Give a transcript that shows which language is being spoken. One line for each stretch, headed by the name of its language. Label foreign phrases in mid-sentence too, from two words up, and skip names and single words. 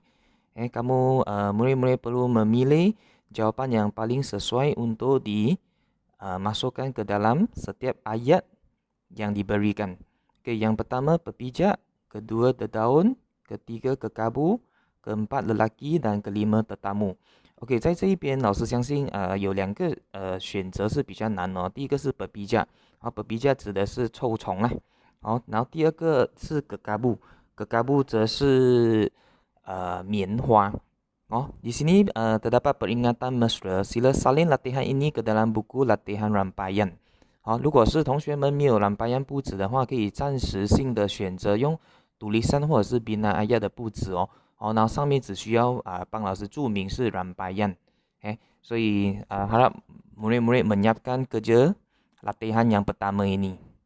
Malay: Kamu murid-murid perlu memilih jawapan yang paling sesuai untuk dimasukkan ke dalam setiap ayat yang diberikan. Okey, yang pertama pepijak, kedua dedaun, ketiga kekabu, keempat lelaki dan kelima tetamu。OK，
Chinese: 在这一边，老师相信有两个选择是比较难哦。第一个是 pepijak，pepijak 指的是臭虫啦。然后第二个是kekabu，kekabu 则是棉花。
Malay: di sini terdapat peringatan mesra. Sila salin latihan ini ke dalam buku latihan rantaian。
Chinese: 如果是同学们没有rantaian布子的话，可以暂时性的选择用tulisan或者是
Malay: bina ayat
Chinese: 的布子哦。然后上面只需要帮老师注明是rantaian。
Malay: 所以harap murid-murid menyiapkan kerja latihan yang pertama ini.